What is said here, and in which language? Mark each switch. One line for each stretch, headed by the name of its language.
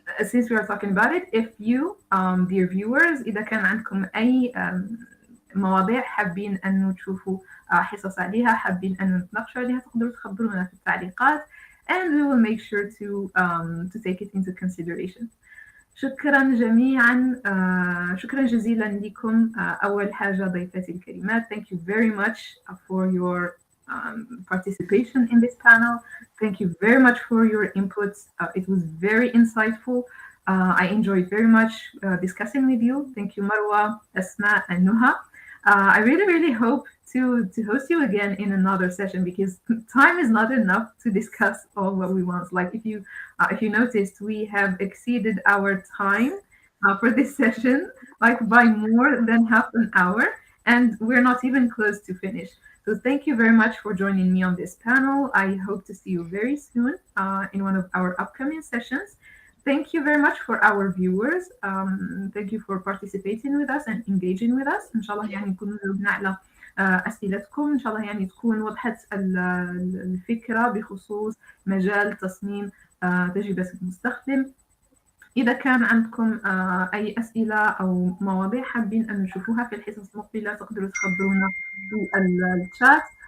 English: Since we are talking about it, if you, dear viewers,
Arabic: إذا كان عندكم أي مواضيع حابين أنه تشوفوا حصص عليها، حابين أنه نتناقشوا عليها، تقدروا تخبرونا في التعليقات
English: and we will make sure to take it into consideration.
Arabic: شكرا جميعا، شكرا جزيلا لكم. أول حاجة ضيفتي الكريمات,
English: thank you very much for your participation in this panel. Thank you very much for your inputs. It was very insightful. I enjoyed very much discussing with you. Thank you, Marwa, Asma, and Nuha. I really hope to host you again in another session, because time is not enough to discuss all what we want. Like if you noticed, we have exceeded our time for this session, like by more than half an hour, and we're not even close to finish. So thank you very much for joining me on this panel. I hope to see you very soon in one of our upcoming sessions. Thank you very much for our viewers. Thank you for participating with us and engaging with us.
Arabic: إن شاء الله يعني نكون جاوبنا على أسئلتكم. إن شاء الله يعني تكون وضحت الفكرة بخصوص مجال تصميم تجربة المستخدم. إذا كان عندكم أي أسئلة أو مواضيع حابين أن نشوفوها في الحصص المقبلة تقدروا تخبرونا في الشات.